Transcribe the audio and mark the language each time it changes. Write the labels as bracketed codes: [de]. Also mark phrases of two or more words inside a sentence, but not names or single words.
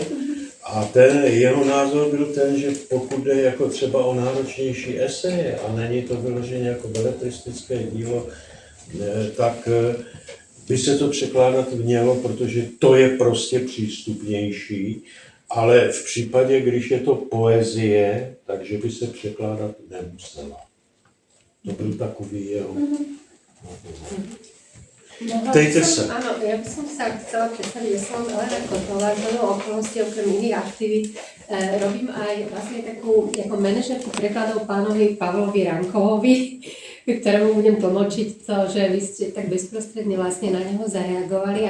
[cs] A ten jeho názor byl ten, že pokud jde jako třeba o náročnější eseje a není to vyloženě jako beletristické dílo, tak by se to překládat mělo, protože to je prostě přístupnější. Ale v případě, když je to poezie, takže by se překládat nemusela. To byl takový jeho. Ptejte se. [sk] Áno, ja by som sa chcela predstaviť, že som Elena Kotová, z okolností okrem iných aktivít robím aj vlastne takú ako manažerku prekladov pánovi Pavlovi Rankovovi, ktorému budem tlmočiť to, že vy ste tak bezprostredne vlastne na neho zareagovali.